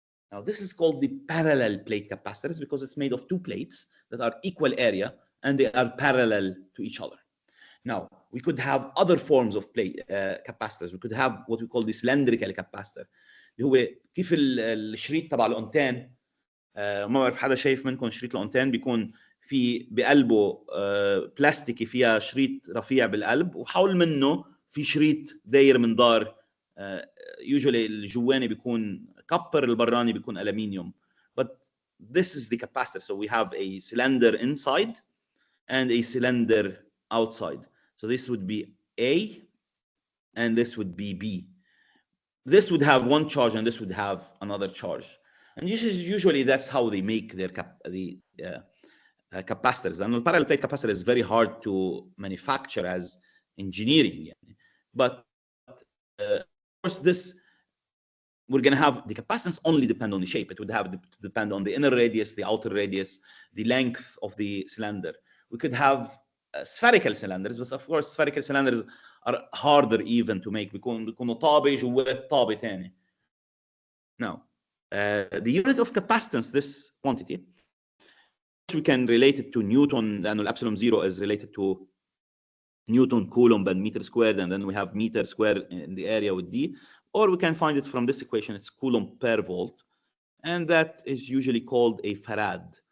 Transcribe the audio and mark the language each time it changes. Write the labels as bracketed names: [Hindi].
[English] Now, this is called the parallel plate capacitors because it's made of two plates that are equal area and they are parallel to each other. Now, we could have other forms of plate capacitors. We could have what we call the cylindrical capacitor [Arabic] اللي هو كيف الشريط تبع الأونتان. ما بعرف حدا شايف منكم شريط الأونتان بيكون في بقلبه بلاستيكي فيها شريط رفيع بالقلب وحول منه في شريط داير من دار. usually الجواني بيكون كبر البراني بيكون ألمنيوم. [English] But this is the capacitor. So we have a cylinder inside and a cylinder outside. So this would be A and this would be B. This would have one charge and this would have another charge. And usually that's how they make their capacitors. And the parallel plate capacitor is very hard to manufacture as engineering. But of course, this we're going to have the capacitance only depend on the shape. It would have to depend on the inner radius, the outer radius, the length of the cylinder. We could have spherical cylinders, but of course spherical cylinders are harder even to make. [Arabic] بيكونوا طابة جوات طابة تاني. [English] Now, the unit of capacitance, this quantity, we can relate it to Newton, and epsilon 0 is related to Newton, Coulomb, and meter squared, and then we have meter squared in the area with D. Or we can find it from this equation, it's Coulomb per volt, and that is usually called a farad.